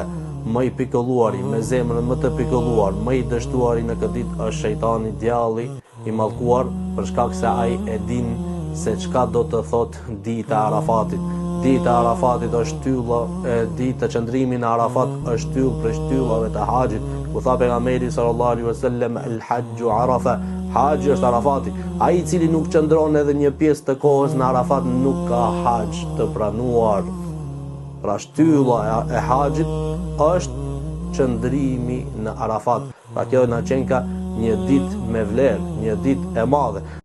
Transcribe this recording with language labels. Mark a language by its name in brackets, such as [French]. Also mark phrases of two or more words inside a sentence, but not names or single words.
[Albanian] Më i pikëlluari, me zemrën më të pikëlluar, më i dështuari në këtë ditë është shejtani, djalli i mallkuar, për shkak se ai e din se çka do të thotë dita e Arafatit. Dita e Arafatit është shtylla, dita e qëndrimit në Arafat është shtyllë për shtyllave të haxhit. Ku tha pejgamberi [Arabic] صلى الله عليه وسلم الحج عرفة, [Albanian] haxhi është Arafati. Ai i cili nuk qëndron edhe një pjesë të kohës në Arafat nuk ka haxh të pranuar. Pra shtylla e haxhit është qëndrimi në Arafat. Pra kjo na qenka një ditë me vlerë, një ditë e madhe.